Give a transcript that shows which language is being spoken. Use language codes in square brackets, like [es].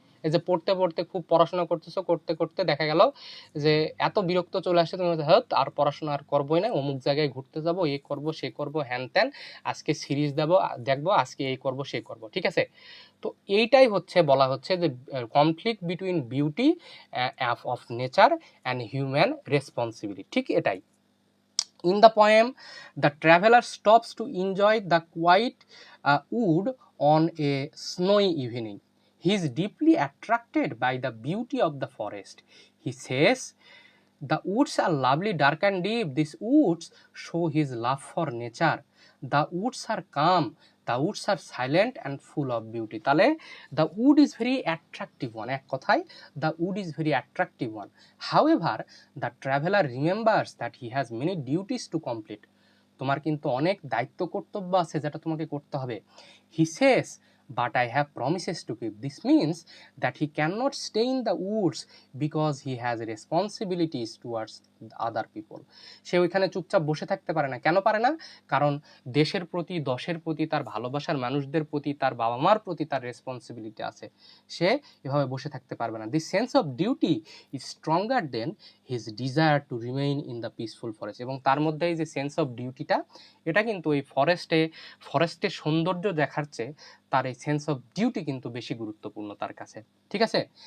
[bn] এই যে পড়তে পড়তে খুব পড়াশোনা করতেছো, করতে করতে দেখা গেল যে এত বিরক্ত চলে আসছে, তুমি হ্যাঁ আর পড়াশোনা আর করবোই না, অমুক জায়গায় ঘুরতে যাব, এই করব সে করব, হ্যান ত্যান, আজকে সিরিজ দেখবো, আজকে এই করব সে করব, ঠিক আছে? তো এইটাই হচ্ছে বলা হচ্ছে যে [en] conflict between beauty of nature and human responsibility, [bn] ঠিক এটাই। [en] In the poem, the traveler stops to enjoy the quiet wood on a snowy evening. He is deeply attracted by the beauty of the forest. He says, the woods are lovely, dark and deep. These woods show his love for nature. The woods are calm. The woods are silent and full of beauty. তাহলে the wood is very attractive one. [bn] এক কথায় [en] the wood is very attractive one. However, the traveler remembers that he has many duties to complete. [bn] তোমার কিন্তু অনেক দায়িত্ব কর্তব্য আছে যেটা তোমাকে করতে হবে। [en] He says, but I have promises to keep. This means that he cannot stay in the woods because he has responsibilities towards other people. [bn] সে ওইখানে চুপচাপ বসে থাকতে পারে না। কেন পারে না? কারণ দেশের প্রতি, দশের প্রতি, তার ভালোবাসার মানুষদের প্রতি, তার বাবা মার প্রতি তার রেসপন্সিবিলিটি আছে। সে এভাবে বসে থাকতে পারবে না। [en] This sense of duty is stronger than his desire to remain in the peaceful forest. [bn] এবং তার মধ্যে এই যে সেন্স অফ ডিউটিটা, এটা কিন্তু এই ফরেস্টের সৌন্দর্য দেখার চেয়ে তার এই সেন্স অফ ডিউটি কিন্তু বেশি গুরুত্বপূর্ণ তার কাছে, ঠিক আছে?